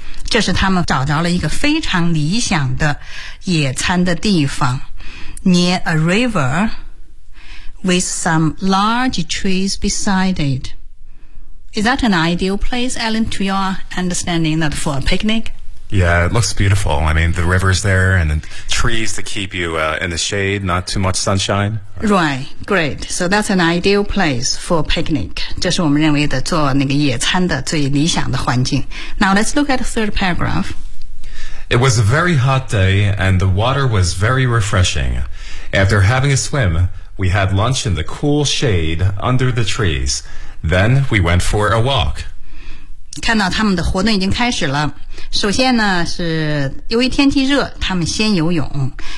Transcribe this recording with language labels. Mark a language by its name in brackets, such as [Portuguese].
[Chinese] 这是他们找着了一个非常理想的野餐的地方， [English] near a river,with some large trees beside it. Is that an ideal place, Alan, to your understanding, that for a picnic? Yeah, it looks beautiful. I mean, the river's there and the trees to keep you in the shade, not too much sunshine. Right, great. So that's an ideal place for a picnic. [Chinese] 这是我们认为的做那个野餐的最理想的环境。 [English] Now let's look at the third paragraph. It was a very hot day and the water was very refreshing. After having a swim,We had lunch in the cool shade under the trees. Then we went for a walk. [Chinese] 看到他们的活动已经开始了。首先呢，是由于天气热，他们先游泳。